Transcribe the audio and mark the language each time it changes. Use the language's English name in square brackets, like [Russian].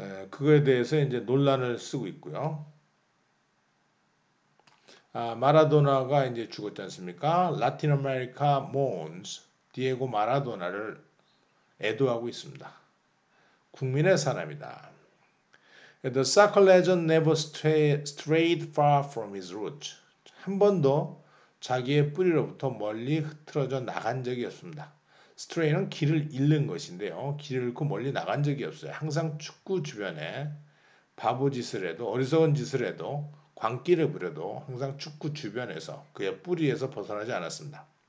[Korean] 그거에 대해서 이제 논란을 쓰고 있고요. 마라도나가 이제 죽었지 않습니까? 라틴 아메리카 몬스 디에고 마라도나를 애도하고 있습니다. 국민의 사람이다. [English] The soccer legend never strayed far from his roots. [Korean] 한 번도 자기의 뿌리로부터 멀리 흐트러져 나간 적이 없습니다. stray는 길을 잃는 것인데요. 길을 잃고 멀리 나간 적이 없어요. 항상 축구 주변에 바보 짓을 해도 어리석은 짓을 해도 광기를 부려도 항상 축구 주변에서 그의 뿌리에서 벗어나지 않았습니다.